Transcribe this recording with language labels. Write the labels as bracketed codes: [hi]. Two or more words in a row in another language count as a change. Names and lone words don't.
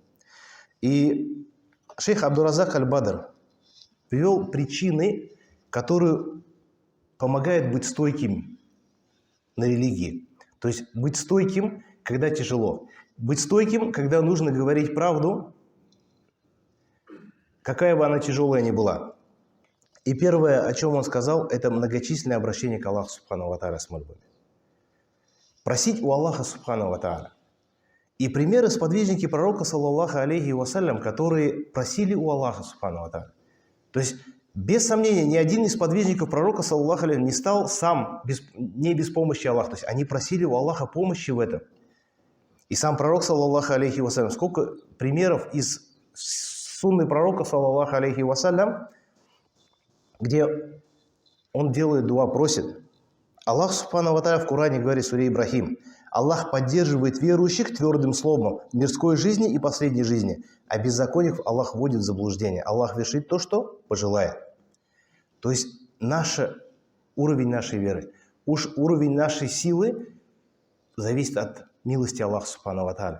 [ru] И шейх Абдуразак аль-Бадр привел причины, которые помогают быть стойким на религии. То есть быть стойким, когда тяжело. Быть стойким, когда нужно говорить правду, какая бы она тяжелая ни была. И первое, о чем он сказал, это многочисленное обращение к Аллаху [ar] سبحانه وتعالى [ru] с мольбами. Просить у Аллаха [ar] سبحانه وتعالى. [ru] И примеры сподвижники пророка, [ar] صلى الله عليه وسلم, [ru] которые просили у Аллаха [ar] سبحانه وتعالى. [ru] То есть, без сомнения, ни один из сподвижников пророка, [ar] صلى الله عليه, [ru] не стал сам не без помощи Аллаха. То есть, они просили у Аллаха помощи в этом. И сам пророк, [ar] صلى الله عليه وسلم, [ru] сколько примеров из сунны пророка, [ar] صلى الله عليه وسلم, [ru] где он делает дуа, просит. Аллах [ar] سبحانه وتعالى [ru] в Коране говорит в суре Ибрахим: Аллах поддерживает верующих твердым словом в мирской жизни и последней жизни, а беззаконников Аллах вводит в заблуждение. Аллах вершит то, что пожелает. То есть уровень нашей веры, уровень нашей силы зависит от милости Аллаха [ar] سبحانه وتعالى.